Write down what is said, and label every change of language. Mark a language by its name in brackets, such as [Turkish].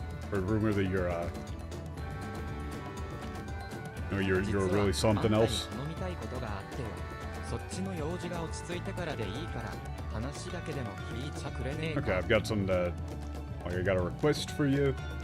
[English] Heard rumor that you're really something else. [Japanese] 頼みたいことがあってよ。そっちの用事が落ち着いてからでいいから話だけでも聞いちゃくれねえか。 [English] Okay, I've got I got a request for you.